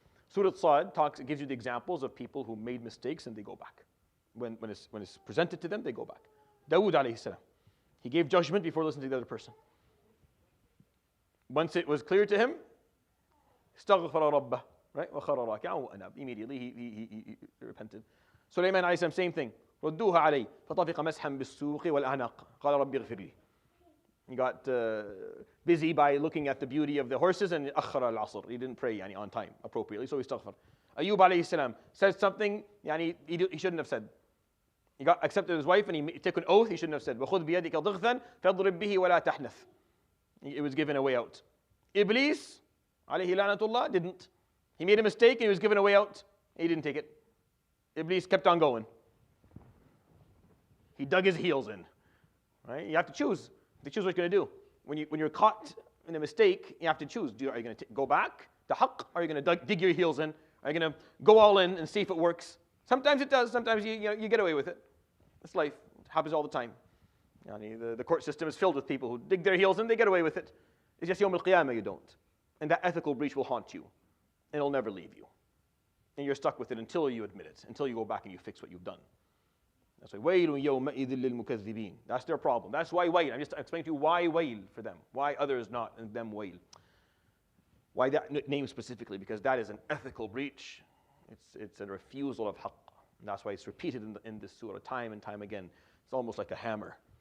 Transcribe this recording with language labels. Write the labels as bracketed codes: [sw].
[en] Surat gives you the examples of people who made mistakes and they go back. When it's presented to them, they go back. Dawood alayhi salam, he gave judgment before listening to the other person. Once it was clear to him, [ar] استغفر ربه, [en] right? [ar] وخر راكعا وأناب. [en] Immediately he repented. Sulaiman alayhi salam, same thing. [ar] ردوها علي فطفق مسحا بالسوق والأعناق قال ربي اغفر لي. [en] He got busy by looking at the beauty of the horses and [ar] أخر العصر. [en] He didn't pray on time appropriately, so he استغفر. Ayyub alayhi salam said something he shouldn't have said. He got accepted his wife and he took an oath he shouldn't have said. [ar] وَخُذْ بِيَدِكَ ضِغْثًا فَاضْرِبْ بِهِ وَلَا تَحْنَثْ. [en] It was given a way out. Iblis, alayhi la'natullah, didn't. He made a mistake and he was given a way out. He didn't take it. Iblis kept on going. He dug his heels in. Right? You have to choose. You have to choose what you're going to do. When you're caught in a mistake, you have to choose. Are you going to go back to haqq, or are you going to dig your heels in? Are you going to go all in and see if it works? Sometimes it does. Sometimes you get away with it. It's life. It happens all the time. The court system is filled with people who dig their heels in, they get away with it. It's just Yawm al-Qiyamah you don't. And that ethical breach will haunt you. And it'll never leave you. And you're stuck with it until you admit it, until you go back and you fix what you've done. That's why [ar] وَيْلٌ يَوْمَئِذٍ لِلْمُكَذِّبِينَ. [en] That's their problem. That's why wail. I'm just explaining to you why wail for them. Why others not and them wail. Why that name specifically? Because that is an ethical breach. It's a refusal of haqq. And that's why it's repeated in this surah time and time again. It's almost like a hammer.